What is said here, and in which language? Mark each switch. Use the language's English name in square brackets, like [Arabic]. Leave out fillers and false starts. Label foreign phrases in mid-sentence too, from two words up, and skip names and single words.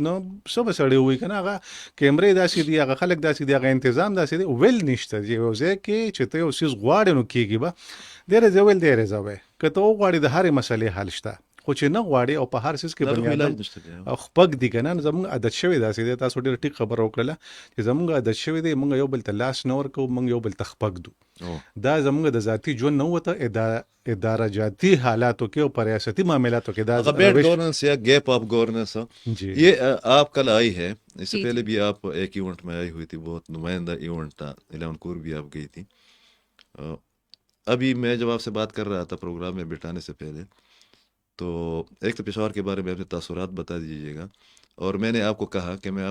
[Pashto] نو څه بسړی وي کنه هغه کیمرې داسې دی هغه خلک داسې دی هغه تنظیم داسې دی ویل نشته یو ځکه چې ته یو سیس غواړې نو کیږي به ډېر ځویل ډېر ځوي کته غواړي د هرې مسلې حل شته خو چې نه غواړي او په هر سیس کې بنی آدم او خپګ دي کنه زموږ عادت شوی داسې دی تاسو ډېر ټیک خبر وکړه چې زموږ عادت شوی دی موږ یو بل ته لاس نه ورکو موږ یو بل ته خپګ دو دا زموږ د ذاتی ژوند نه وته اداره جاتی حالاتو کې او پر ریاستي معاملاتو کې دا [English] bad governance [Urdu] یا [English] gap up governance [Urdu] یہ آپ کل آئی ہے اس سے پہلے بھی آپ ایک ایونٹ میں آئی ہوئی تھی بہت نمائندہ ایونٹ تھا 11 کور بھی آپ گئی تھی ابھی میں جب آپ سے بات کر رہا تھا پروگرام میں بٹھانے سے پہلے تو ایک تو پشاور کے بارے میں اپنے تاثرات بتا دیجیے گا اور میں نے آپ کو کہا کہ میں آپ